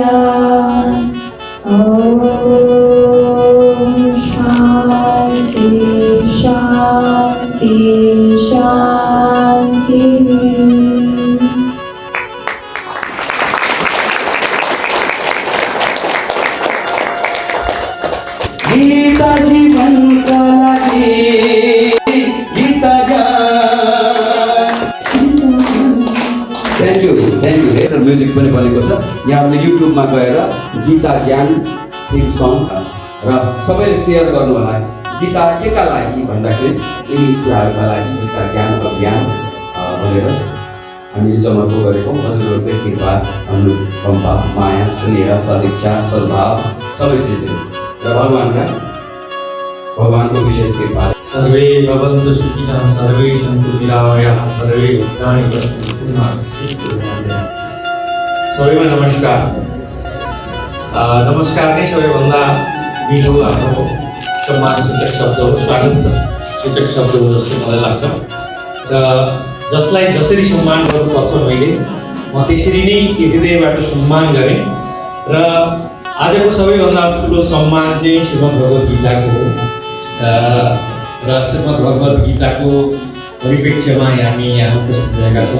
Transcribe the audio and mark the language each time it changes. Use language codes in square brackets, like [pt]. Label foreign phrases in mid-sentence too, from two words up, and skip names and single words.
[sa] ॐ शान्ति शान्ति शान्तिः। [ne] गीता जीवनका लागि गीता ज्ञान। [en] thank you music [ne] पनि बनेको छ। यहाँहरूले युट्युबमा गएर गीता ज्ञान [en] theme song [ne] र सबैले सेयर गर्नु होला। गीता केका लागि भन्दाखेरि यी कुराहरूका लागि गीता ज्ञान अभियान भनेर हामीले जमर्को गरेको हजुरहरूको कृपा अनुकम्पा माया स्नेह सदिक्षा सद्भाव सबै चिजहरू र भगवानको विशेष कृपा। [sa] सर्वे भवन्तु सुखिनः सर्वे सन्तु निरामयाः सर्वे भद्राणि पश्यन्तु मा कश्चित् दुर्योगः। [ne] सबैमा नमस्कार। नमस्कार नै सबैभन्दा मिठो हाम्रो सम्मानसूचक शब्द हो, स्वागत सूचक शब्द हो जस्तो मलाई लाग्छ र जसलाई जसरी सम्मान गर्नुपर्छ मैले म त्यसरी नै हृदयबाट सम्मान गरेँ र आजको सबैभन्दा ठुलो सम्मान चाहिँ श्रीमद् भगवत गीताको हो र श्रीमद् भगवत गीताको परिप्रेक्ष्यमा हामी यहाँ उपस्थित भएका छौँ।